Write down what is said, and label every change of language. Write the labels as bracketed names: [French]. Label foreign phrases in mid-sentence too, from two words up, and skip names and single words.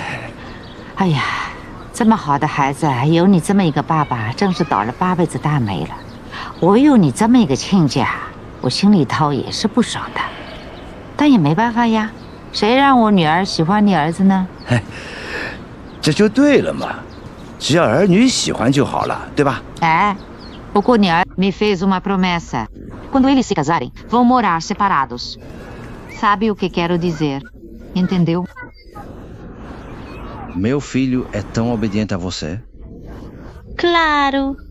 [Chinese] 哎呀，这么好的孩子，有你这么一个爸爸，真是倒了8辈子大霉了。我有你这么一个亲家，我心里头也是不爽的。但也没办法呀，谁让我女儿喜欢你儿子呢？这就对了嘛，只要儿女喜欢就好了，对吧？ [Portuguese] É. O cunhado me fez uma promessa. Quando eles se casarem, vão morar separados. Sabe o que quero dizer? Entendeu? Meu filho é tão obediente a você? Claro.